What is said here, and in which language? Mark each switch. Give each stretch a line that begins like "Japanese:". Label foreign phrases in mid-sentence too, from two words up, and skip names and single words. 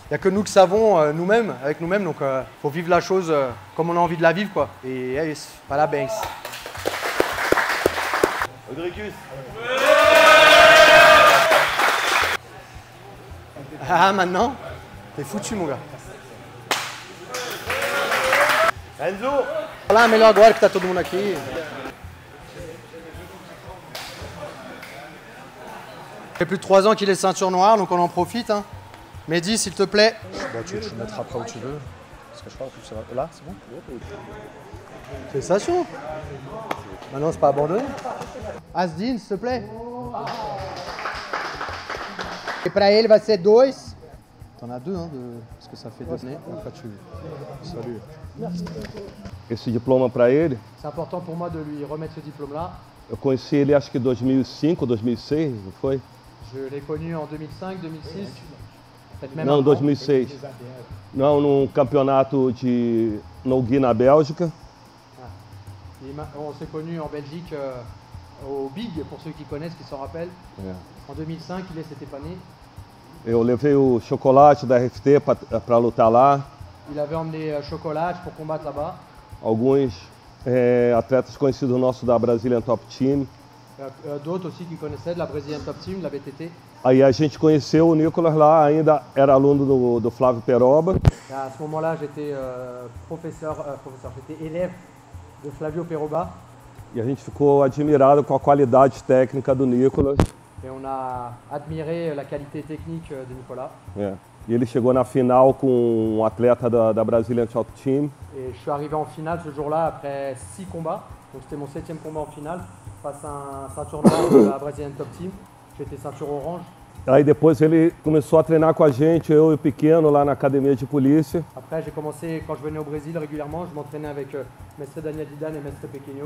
French: Il n'y a que nous qui savons avec nous-mêmes. Donc, faut vivre la chose comme on a envie de la vivre, quoi. Et pas la Banks. Audricus. Ah, maintenant, t'es foutu, mon gars. Enzo!
Portuguese: Lá, melhor agora que tá todo mundo aqui.
French: Ça fait plus de 3 ans qu'il est ceinture noire, donc on en profite. Hein. Mehdi, s'il te plaît. Bon, tu le mettras après où tu veux. Parce que je crois que c'est là, c'est bon. Félicitations. Maintenant, c'est pas abandonné. Asdin, s'il te plaît. Et pour elle, va ser 2. T'en as 2, hein, parce que ça fait 2 années. Après, tu. Salut.
Portuguese: Esse diploma para ele,
French: C'est important pour moi de lui remettre ce diplôme-là.
Portuguese: eu conheci ele acho que em 2005 ou 2006, não foi?
French: Je l'ai connu en 2005, 2006. Peut-être même
Portuguese: Não,
French: avant. 2006.
Portuguese: Não, num campeonato de Nougui na Bélgica.
French: On s'est connu en Belgique au Big, pour ceux qui connaissent, qui s'en rappellent. En 2005, il s'était pas né.
Portuguese: Eu levei o chocolate da RFT para lutar lá.
French: Il avait emmené Chocolat pour combattre là-bas.
Portuguese: Alguns atletas conhecidos nossos da Brazilian Top Team.
French: D'autres aussi qui connaissaient de la Brazilian Top Team, de la BTT.
Portuguese: Aí a gente conheceu o Nicolas lá, ainda era aluno do Flávio Peroba.
French: Et à ce moment-là, j'étais j'étais élève de Flavio Peroba.
Portuguese: E a gente ficou admirado com a qualidade técnica do Nicolas.
French: Et on a admiré la qualité technique de Nicolas.
Portuguese: E ele chegou na final com um atleta da Brazilian Top Team.
French: Et je suis arrivé en finale ce jour-là après 6 combats. Donc c'était mon 7e combat en finale face à un ceinture noire de la Brazilian Top Team. J'étais ceinture orange.
Portuguese: Aí depois ele começou a treinar com a gente, eu e o Pequeno, lá na academia de polícia.
French: Après j'ai commencé, quand je venais au Brésil régulièrement, je m'entraînais avec Mestre Daniel Didan et Mestre Pequeno.